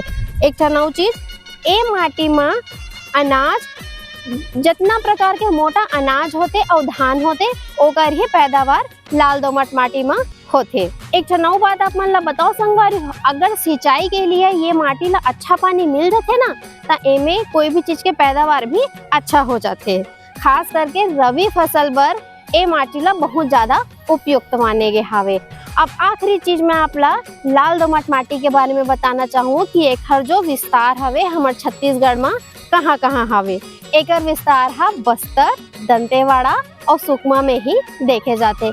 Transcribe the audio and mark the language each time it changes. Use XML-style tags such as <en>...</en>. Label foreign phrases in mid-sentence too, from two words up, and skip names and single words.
<hne>एक ठनऊ चीज ए माटी में अनाज जितना प्रकार के मोटा अनाज होते और धान होते ओकर ही पैदावार लाल दोमट माटी में होते। एक ठनऊ बात आप मन ला बताओ संगवारी, अगर सिंचाई के लिए ये माटी ला अच्छा पानी मिल जाते ना तो एमे कोई भी चीज के पैदावार भी अच्छा हो जाते। खास करके रबी फसल बर ए माटी ला बहुत ज्यादा उपयुक्त माने गे हावे। अब आखिरी चीज मैं आपला लाल दोमट माटी के बारे में बताना चाहूँ कि एकर जो विस्तार हवे हमारे छत्तीसगढ़ में कहाँ कहाँ हवे। एकर विस्तार हा बस्तर, दंतेवाड़ा और सुकमा में ही देखे जाते।</hne>